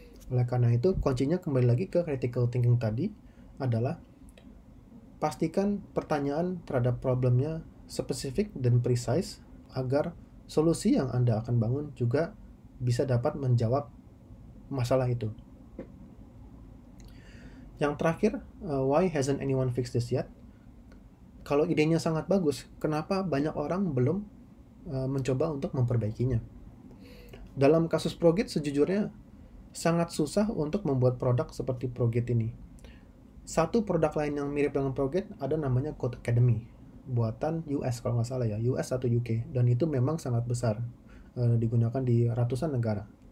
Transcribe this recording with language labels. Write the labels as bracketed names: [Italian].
[Indonesian] Oleh karena itu, kuncinya kembali lagi ke critical thinking tadi adalah pastikan pertanyaan terhadap problemnya spesifik dan precise agar solusi yang Anda akan bangun juga bisa dapat menjawab masalah itu. Yang terakhir, [English] why hasn't anyone fixed this yet? [Indonesian] Kalau idenya sangat bagus, kenapa banyak orang belum mencoba untuk memperbaikinya? Dalam kasus ProGit, sejujurnya sangat susah untuk membuat produk seperti ProGit ini. Satu produk lain yang mirip dengan ProGit ada namanya Codecademy, buatan US kalau nggak salah ya, US atau UK, dan itu memang sangat besar, digunakan di ratusan negara.